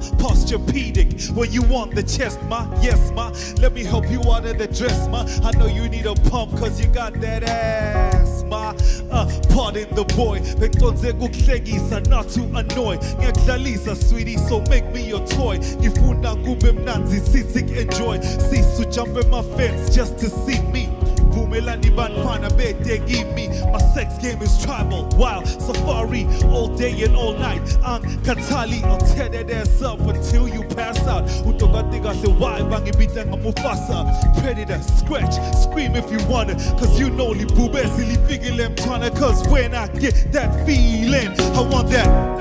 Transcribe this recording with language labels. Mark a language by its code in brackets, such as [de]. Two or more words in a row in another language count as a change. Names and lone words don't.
[en] Posturepedic, when you want the chest, ma. Yes, ma. Let me help you out of the dress, ma. I know you need a pump, cause you got that ass, ma. Pardon the boy, not to annoy. Ngiyakudlalisa, sweetie, so make me your toy. [zu] Ngifuna kube mnanzi, sithi enjoy. [en] Sisu jump in my fence just to see me. My sex game is tribal, wild safari, all day and all night. I'm Katali, I'll tear that ass up until you pass out. Predator, scratch, scream if you wanna, cause you know cause when I get that feeling, I want that.